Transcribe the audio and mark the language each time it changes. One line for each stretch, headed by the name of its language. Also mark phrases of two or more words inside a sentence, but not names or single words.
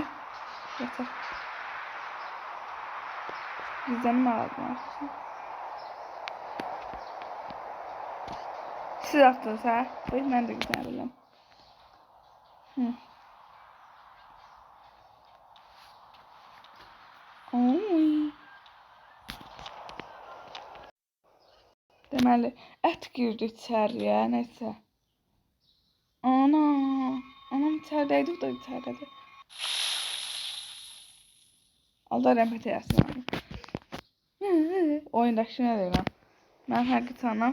Turkish: Yatak. Gizlenme aldım artık. Siz attınız ha? Buyur, ben de gizlenebilirim. Hı. Oy.
Azerbaijani: Deməli, ət girdi içəriyə, nəysə. Ana, anam içəridəydi, o da içəridədir. Allah rəhmət eyləsin. Oyundakı nə deyirəm? Mən həqiqət anam.